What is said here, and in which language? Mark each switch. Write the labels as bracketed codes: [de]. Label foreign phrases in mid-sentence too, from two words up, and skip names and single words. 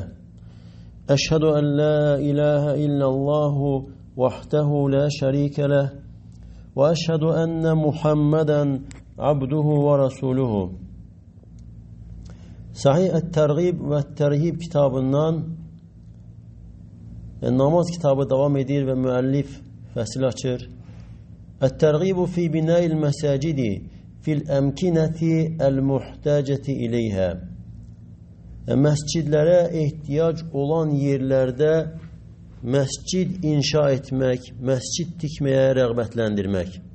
[ar] أشهد أن لا إله إلا الله وحده لا شريك له وأشهد أن محمدا عبده ورسوله. [az] Sahih et-Tergib ve Terhib kitabından namaz kitabı devam edir ve müellif fəsil açır. [ar] الترغيب في بناء المساجد في الأمكنة المحتاجة إليها. [az] Məscidlərə ehtiyac olan yerlərdə məscid inşa etmək, məscid tikməyə rəğbətləndirmək.